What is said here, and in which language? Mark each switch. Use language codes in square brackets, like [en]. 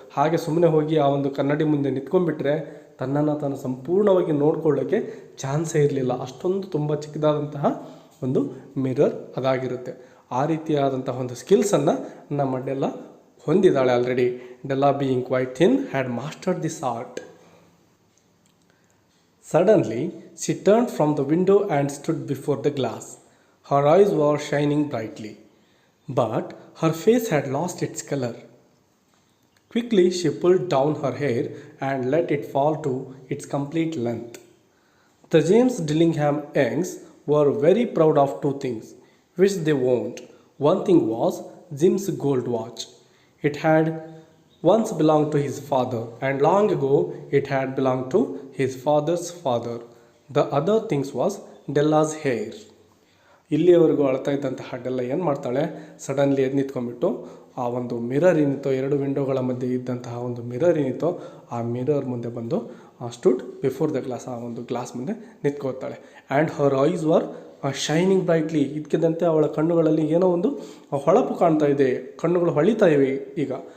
[kn] ಹಾಗೆ ಸುಮ್ಮನೆ ಹೋಗಿ ಆ ಒಂದು ಕನ್ನಡಿ ಮುಂದೆ ನಿಂತ್ಕೊಂಡ್ಬಿಟ್ರೆ ತನ್ನನ್ನು ತಾನು ಸಂಪೂರ್ಣವಾಗಿ ನೋಡ್ಕೊಳ್ಳೋಕ್ಕೆ ಚಾನ್ಸೇ ಇರಲಿಲ್ಲ, ಅಷ್ಟೊಂದು ತುಂಬ ಚಿಕ್ಕದಾದಂತಹ ಒಂದು ಮಿರರ್ ಅದಾಗಿರುತ್ತೆ. ಆ ರೀತಿಯಾದಂತಹ ಒಂದು ಸ್ಕಿಲ್ಸನ್ನು ನಮ್ಮ Della ಹೊಂದಿದ್ದಾಳೆ already. [en] Della being quite thin had mastered this art. Suddenly, she turned from the window and stood before the glass. Her eyes were shining brightly, but her face had lost its color. Quickly, she pulled down her hair and let it fall to its complete length. The James Dillingham Youngs were very proud of two things, which they owned. One thing was Jim's gold watch. It had once belonged to his father, and long ago it had belonged to his father's father. The other things was Della's hair. [kn] ಇಲ್ಲಿಯವರೆಗೂ ಅಳ್ತಾ ಇದ್ದಂತಹ Della ಏನು ಮಾಡ್ತಾಳೆ, suddenly ಎದ್ದು ನಿಂತ್ಕೊಂಡ್ಬಿಟ್ಟು ಆ ಒಂದು mirror ಏನಿತ್ತೋ, ಎರಡು ವಿಂಡೋಗಳ ಮಧ್ಯೆ ಇದ್ದಂತಹ ಒಂದು ಮಿರರ್ ಏನಿತ್ತೋ ಆ ಮಿರರ್ ಮುಂದೆ ಬಂದು [en] stood before the glass, [kn] ಆ ಒಂದು ಗ್ಲಾಸ್ ಮುಂದೆ ನಿಂತ್ಕೋತಾಳೆ. [en] and her eyes were shining brightly, [kn] ಇದಕ್ಕಿದ್ದಂತೆ ಅವಳ ಕಣ್ಣುಗಳಲ್ಲಿ ಏನೋ ಒಂದು ಹೊಳಪು ಕಾಣ್ತಾ ಇದೆ, ಕಣ್ಣುಗಳು ಹೊಳಿತಾ ಇವೆ ಈಗ.